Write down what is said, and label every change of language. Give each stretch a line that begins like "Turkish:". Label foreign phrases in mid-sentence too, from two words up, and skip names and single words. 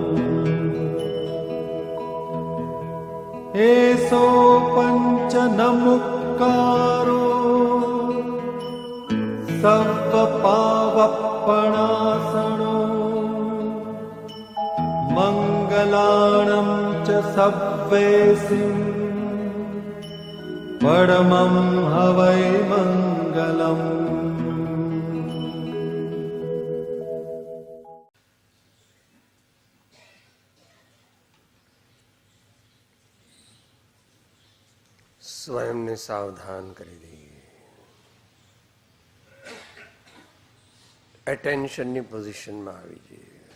Prakrit languages: एसो पञ्च नमुक्कारो सव्वपावप्पणासनो मङ्गलाणं च सव्वेसिं परमं हवै मङ्गलम्।
Gujarati: સ્વયંને સાવધાન કરી દઈએ. એટેન્શનની પોઝિશનમાં આવી જઈએ.